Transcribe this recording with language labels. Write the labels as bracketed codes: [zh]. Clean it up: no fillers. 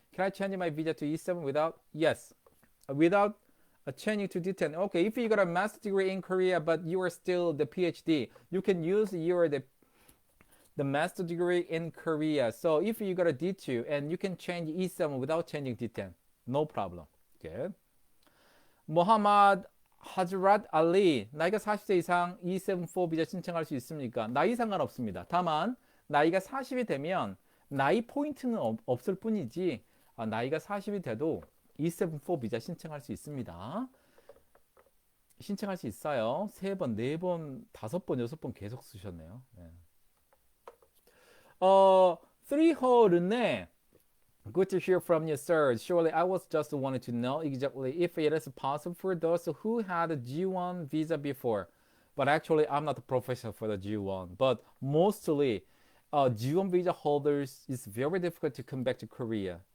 [en] Can I change my visa to E7 without? Yes. Without changing to D10. Okay, if you got a master's degree in Korea but you are still the PhD, you can use the master's degree in Korea. So if you got a D2 and you can change E7 without changing D10, no problem. Good. [ko] Muhammad Hazrat Ali, 나이가 40세 이상 E74 비자 신청할 수 있습니까? 나이 상관없습니다. 다만 나이가 40이 되면 나이 포인트는 없을 뿐이지 나이가 40이 돼도 E74 비자 신청할 수 있습니다. 신청할 수 있어요. 3번, 4번, 5번, 6번 계속 쓰셨네요. 네. 르네. [en] Good to hear from you, sir. Surely I was just wanting to know exactly if it is possible for those who had a G1 visa before. But actually, I'm not a professional for the G1. But mostly, G1 visa holders, it's very difficult to come back to Korea.